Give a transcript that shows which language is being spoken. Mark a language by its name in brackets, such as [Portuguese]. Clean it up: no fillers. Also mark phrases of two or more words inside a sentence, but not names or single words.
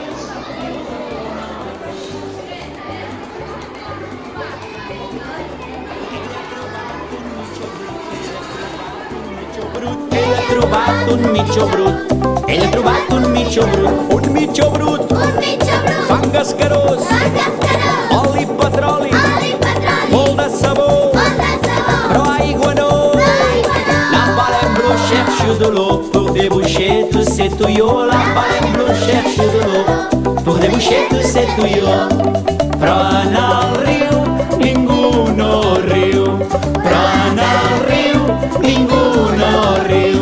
[Catalan] Ell ha trobat un mitjó brut, ell ha trobat un mitjó brut, fang escarós, oli i petroli, molt de sabó, però aigua no. [French] L'embalem bleu cherche de l'eau pour déboucher tous ces tuyaux. L'embalem bleu cherche de l'eau pour déboucher tous ces tuyaux. [Catalan] Però en el riu ningú no riu. Però en el riu ningú no riu.